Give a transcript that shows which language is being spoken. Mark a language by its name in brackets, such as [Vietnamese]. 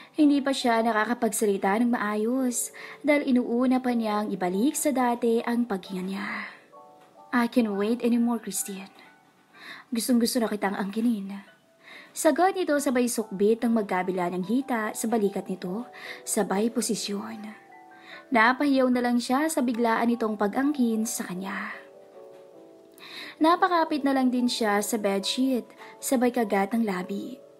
[Filipino] Hindi pa siya nakakapagsalita ng maayos dahil inuuna pa niyang ibalik sa dati ang paghinga niya. [English] I can't wait anymore, Christine. [Filipino] Gustong-gusto na kitang angkinin. Sagot nito sabay sukbit ng magkabila ng hita sa balikat nito, sabay posisyon. Napahiyaw na lang siya sa biglaan nitong pag-angkin sa kanya. Napakapit na lang din siya sa bedsheet, sabay kagat ng labi.